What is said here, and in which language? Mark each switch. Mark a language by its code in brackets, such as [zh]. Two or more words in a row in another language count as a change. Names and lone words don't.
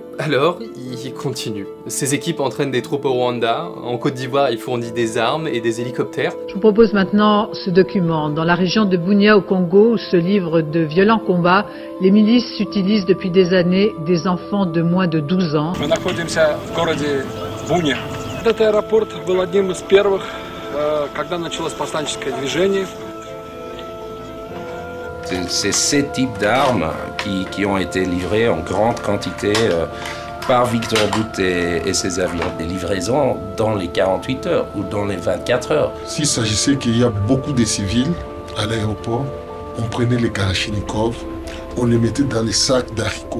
[fr] Alors, il continue. Ses équipes entraînent des troupes au Rwanda, en Côte d'Ivoire il fournit des armes et des hélicoptères. Je vous propose maintenant ce document. Dans la région de Bunia au Congo, où se livrent de violents combats, les milices utilisent depuis des années des enfants de moins de 12 ans. [ru] Мы находимся в городе Буня. Этот аэропорт был одним из первых, когда началось повстанческое движение. [fr] C'est ces types d'armes qui ont été livrées en grande quantité par Victor Bout et ses avions. Des livraisons dans les 48 heures ou dans les 24 heures. S'il s'agissait qu'il y a beaucoup de civils à l'aéroport, on prenait les Kalachnikov, on les mettait dans les sacs d'haricots.